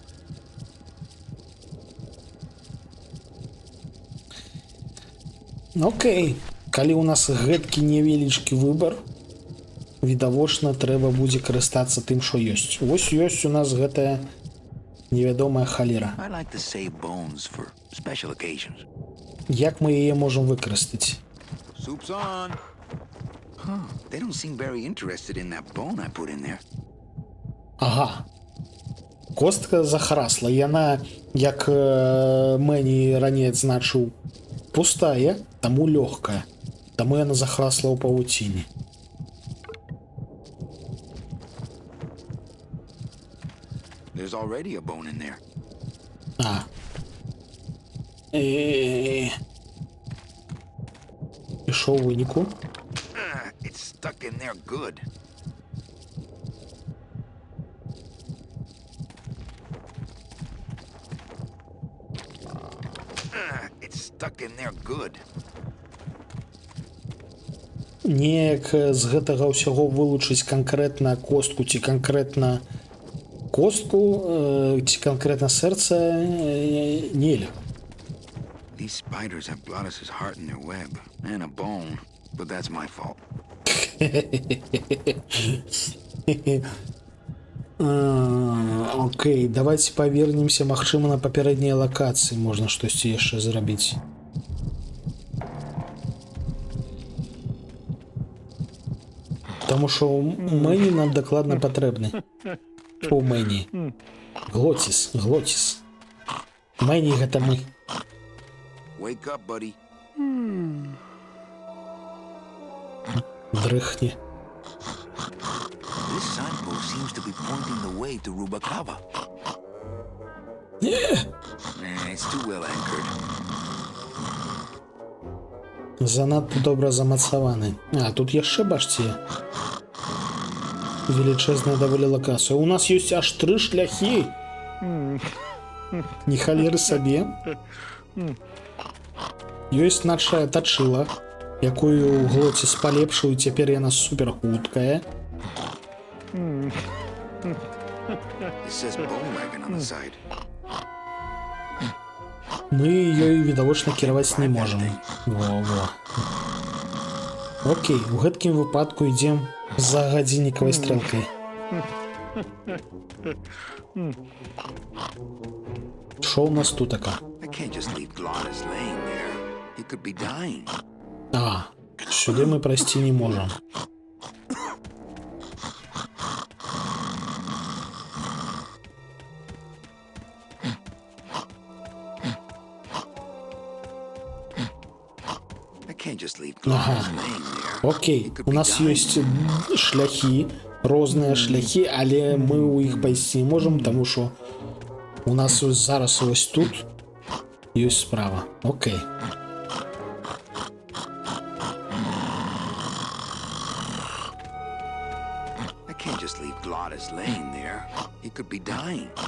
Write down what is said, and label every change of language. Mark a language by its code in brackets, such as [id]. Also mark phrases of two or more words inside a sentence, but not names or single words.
[be] Окей, калі у нас гэткі невелічкі выбар, відавочна трэба будзе карыстацца тым, што ёсць. Вось ёсць у нас гэтая невядомая халера. [en] I like to save bones for special occasions. [be] Як мы яе можам выкарыстаць? [en] Soup's on. Huh, they don't seem very interested in that bone I put in there. [be] Ага. Костка захарасла. Яна, як Мэні раней адзначыў, пустая, таму лёгкая. Таму яна захарасла ў павуціне. [en] There's already a bone in there. [be] А. І што ў выніку? [en] there good. It's stuck in there good. [be] Неяк з гэтага ўсяго вылучыць канкрэтна костку ці канкрэтна ці канкрэтна сэрца нельга. [en] These spiders have Glottis's heart in their web and a bone, but that's my fault. [be] Окей, давайте павернемся, магчыма, на папярэднія лакацыі можна штосьці яшчэ зрабіць. Таму што Мэні нам дакладна патрэбны. О, Мэні. Глотис. Мэні гэта мы. [en] Wake up, buddy. [be] Дрыхне. [en] This signpost seems to be pointing the way to Rubacava. It's too well anchored. [be] Занадта добра замацаваны. А, тут яшчэ, бачце, велічэзная даволі лакацыя. У нас ёсць аж 3 шляхі. Не халеры сабе. Ёсць наша тачыла, якую Глотис палепшыў, цяпер яна супер хуткая. [en] It says bone wagon on the side. [be] Мы ёй відавочна кіраваць не можам. Во. Окей, у гэткім выпадку ідзем за гадзіннікавай стрэлкай. Шо у нас тутака? [en] I can't just leave Glottis laying there. He could be dying. [be] А, сюды мы прайсці не можам. [en] I can't just leave Glottis laying there. [be] Окей, у нас ёсць шляхі, розныя шляхі, але мы ў іх пайсці не можам, таму што у нас зараз вось тут ёсць справа. Окей. [en] I can't just leave Glottis laying there. He could be dying.